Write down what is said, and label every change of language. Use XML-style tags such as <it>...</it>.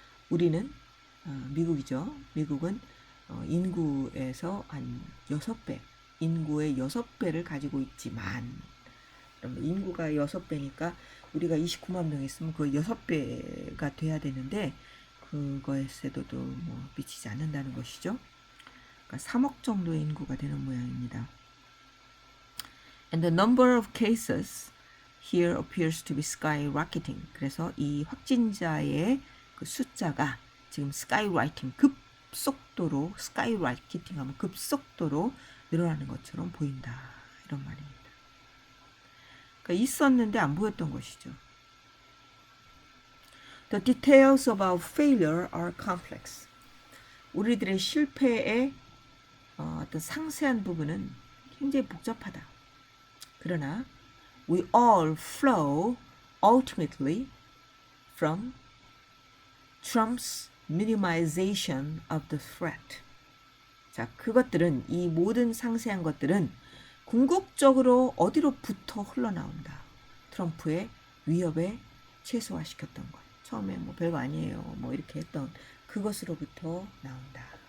<ko>우리는 미국이죠. 미국은 인구에서 한 6배, 인구의 6배를 가지고 있지만 인구가 6배니까 우리가 29만 명 있으면 그 6배가 돼야 되는데 그거에서도 뭐 미치지 않는다는 것이죠. 그러니까 3억 정도의 인구가 되는 모양입니다.</ko> <en>And the number of cases here appears to be skyrocketing.</en> <ko>그래서 이 확진자의 그 숫자가 지금 skyrocketing, 급속도로 skyrocketing 하면 급속도로 늘어나는 것처럼 보인다. 이런 말입니다. 그러니까 있었는데 안 보였던 것이죠.</ko> <en>The details of our failure are complex.</en> <ko>우리들의 실패의 어떤 상세한 부분은 굉장히 복잡하다. 그러나</ko> <en>we all flow ultimately from Trump's minimization of the threat.</en> <ko>자, 그것들은 이 모든 상세한 것들은 궁극적으로 어디로부터 흘러나온다. 트럼프의 위협에 최소화시켰던 것. 처음에 뭐 별거 아니에요. 뭐 이렇게 했던 그것으로부터 나온다.</ko>